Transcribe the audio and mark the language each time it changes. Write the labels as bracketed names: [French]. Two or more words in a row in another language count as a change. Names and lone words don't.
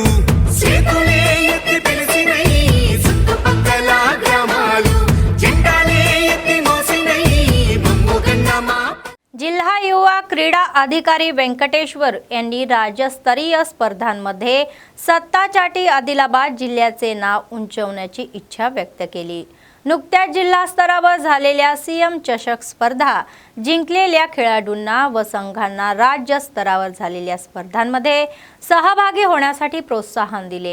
[Telugu] చేతులే ఎత్తి పిలిచినై చుట్టుపక్కల గ్రామాలు, జెండాలే ఎత్తి మోసినై మమ్ముగన్న మా. [Marathi] जिल्हा युवा क्रीडा अधिकारी व्यंकटेश्वर यांनी राज्यस्तरीय स्पर्धांमध्ये सत्ताचाटी आदिलाबाद जिल्ह्याचे नाव उंचावण्याची इच्छा व्यक्त केली. नुकत्याच जिल्हा स्तरावर झालेल्या सीएम चषक स्पर्धा जिंकलेल्या खेळाडूंना व संघांना राज्य स्तरावर झालेल्या स्पर्धांमध्ये सहभागी होण्यासाठी प्रोत्साहन दिले.